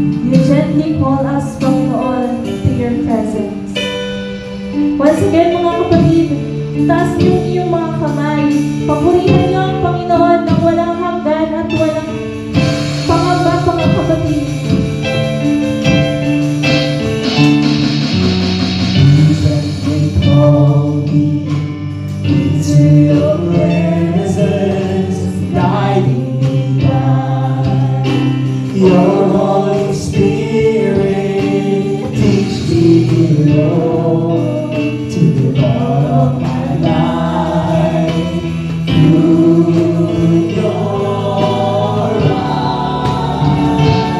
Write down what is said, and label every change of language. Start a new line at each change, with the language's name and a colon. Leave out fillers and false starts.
English: You gently call us, Panginoon, to your presence. Once again,
Filipino: mga kapatid, taas niyo ang iyong mga kamay. Papurihan niyo ang Panginoon ng walang hanggan at walang pangamba, mga kapatid.
English: Gently call me into your presence, guiding me by your Holy Spirit. Teach me, Lord, to live all of my life through your eyes.